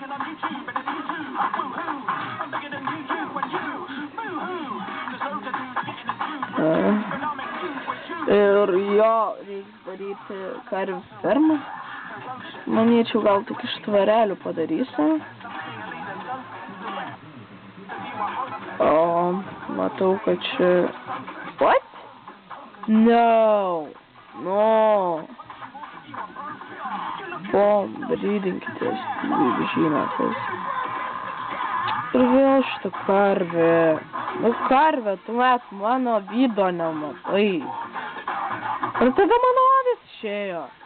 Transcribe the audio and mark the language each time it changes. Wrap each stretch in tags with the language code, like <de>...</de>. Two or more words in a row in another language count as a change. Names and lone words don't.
<lt>Ir jo, reiks daryti karvių fermą. Manyčiau, gal tik iš tvarelių padarysiu. O, matau, kad čia...</lt> <en>What? No! No!</en> <lt>Brydinkitės, žinokės. Ir vėl šitą karvę. Nu, karvė, tu met mano video nematai. Ir tada mano avis išėjo.</lt>